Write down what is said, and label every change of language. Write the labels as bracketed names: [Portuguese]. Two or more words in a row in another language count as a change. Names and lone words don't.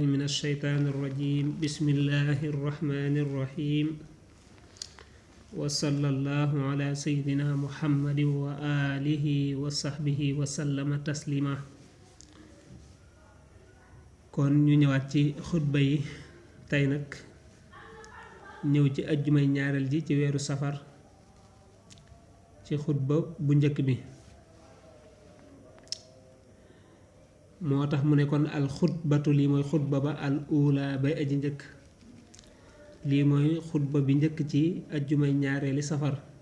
[Arabic] الشيطان الرجيم بسم الله الرحمن الرحيم وصلى الله على سيدنا محمد وآله وصحبه وسلم تسليما [Wolof] kon ñu ñëwaat ci xutba yi tey nag ñëw ci ajjumay ñaareel ji ci weeru safar ci xutba bu njëkk bi moo tax mu ne kon [Arabic] الخطبة [Wolof] lii mooy xutba ba [Arabic] الأولى [Wolof] bay aji njëkk lii mooy xutba bi njëkk ci ajjumay ñaareeli safar